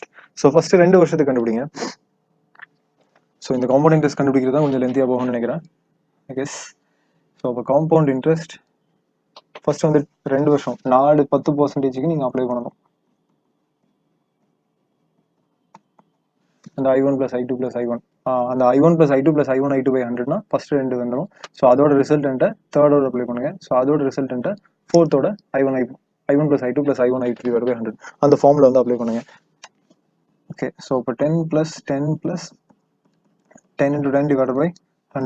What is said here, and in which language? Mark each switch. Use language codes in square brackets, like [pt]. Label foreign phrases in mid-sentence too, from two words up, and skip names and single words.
[en] so first [ta] 2 வருஷத்துக்கு கண்டுபிடிங்க. ஸோ இந்த [en] compound interest [ta] கண்டுபிடிக்கிறது தான் கொஞ்சம் லென்த்தியாக போகும்னு நினைக்கிறேன், [en] I guess. [ta] ஸோ அப்போ [en] compound interest first [ta] வந்து 2 வருஷம் 10%க்கு நீங்கள் அப்ளை பண்ணணும். அந்த I1 + I2 + I1, அந்த I1 + I2 + I1 I2 by 100னா ஃபர்ஸ்ட் 2 வந்துடும். ஸோ அதோட ரிசல்ட்டை தேர்டோட அப்ளை பண்ணுங்க. ஸோ அதோட ரிசல்ட்டை ஃபோர்த்தோட I1 + I2 + I1 I3 by 100 அந்த ஃபார்ம்ல வந்து அப்ளை பண்ணுங்க. [en] okay, so [ta] இப்போ [en] 10 + 10 + 10 into 10 divided by 100.